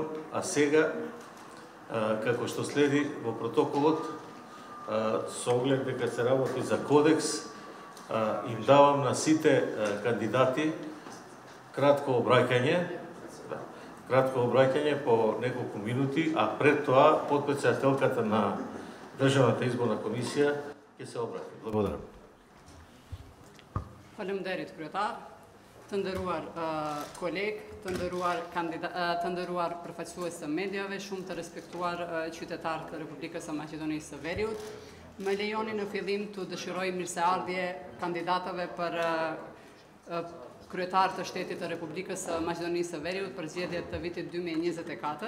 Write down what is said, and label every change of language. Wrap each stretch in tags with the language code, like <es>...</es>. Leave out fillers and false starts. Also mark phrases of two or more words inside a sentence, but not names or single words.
<mk>А сега, како што следи во протоколот, со оглед дека се работи за кодекс, им давам на сите кандидати кратко обраќање по неколку минути, а пред тоа потпредседателката на Државната изборна комисија ќе се обрати. Благодарам.</mk> <sq>Faleminderit kryetar, të nderuar koleg, të nderuar përfaqësues të mediave, shumë të respektuar qytetarë të Republikës së Maqedonisë së Veriut. Më lejoni në fillim të dëshiroj mirëseardhje kandidatëve për kryetar të shtetit të Republikës së Maqedonisë së Veriut për zgjedhjet të vitit 2024.</sq>